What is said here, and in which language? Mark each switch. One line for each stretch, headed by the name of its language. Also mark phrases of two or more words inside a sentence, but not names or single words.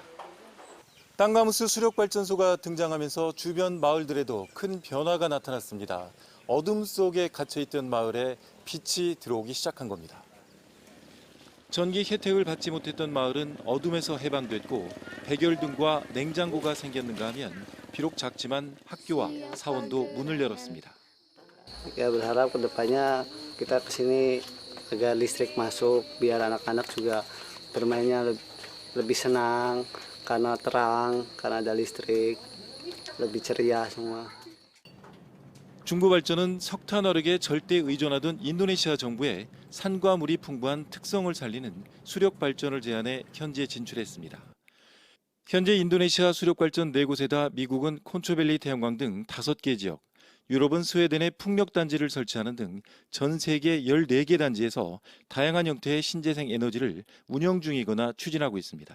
Korean: 땅가무스 수력발전소가 등장하면서 주변 마을들에도 큰 변화가 나타났습니다. 어둠 속에 갇혀있던 마을에 빛이 들어오기 시작한 겁니다. 전기 혜택을 받지 못했던 마을은 어둠에서 해방됐고 백열등과 냉장고가 생겼는가 하면 비록 작지만 학교와 사원도 문을 열었습니다.
Indonesian: Ya berharap kedepannya kita kesini agar listrik masuk biar anak-anak juga bermainnya lebih senang karena terang karena ada listrik lebih ceria semua.
Korean: 중구발전은 석탄화력에 절대 의존하던 인도네시아 정부의 산과 물이 풍부한 특성을 살리는 수력발전을 제안해 현지에 진출했습니다. 현재 인도네시아 수력발전 4곳에다 미국은 콘초밸리 태양광 등 5개 지역, 유럽은 스웨덴에 풍력단지를 설치하는 등 전 세계 14개 단지에서 다양한 형태의 신재생 에너지를 운영 중이거나 추진하고 있습니다.